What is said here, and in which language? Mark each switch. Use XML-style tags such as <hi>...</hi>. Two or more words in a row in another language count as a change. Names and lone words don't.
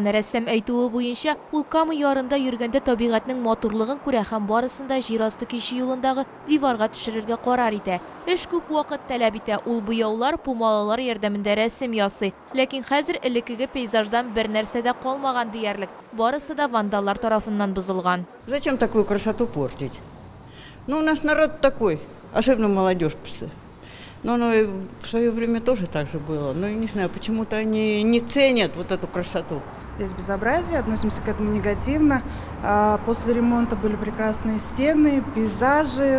<tt>Рәссам әйтүе буенча, ул Кама ярында йөргәндә табигатьнең матурлыгын күрә һәм барысында җир асты кичи юлындагы диварга төшерергә карар итә. Эш күп вакыт таләп итә. Ул буяулар, пумалалар ярдәмендә рәсем ясый. Ләкин хәзер элеккеге пейзаждан бер нәрсә дә калмаган диярлек. Барысы да вандаллар тарафыннан бозылган.</tt> <ru>Зачем такую красоту портить? Ну, наш народ такой, особенно молодежь после. Но оно и в свое время тоже так же было. Но я не знаю, почему-то они не ценят вот эту красоту. Здесь безобразие, относимся к этому негативно. После ремонта были прекрасные стены, пейзажи.</ru>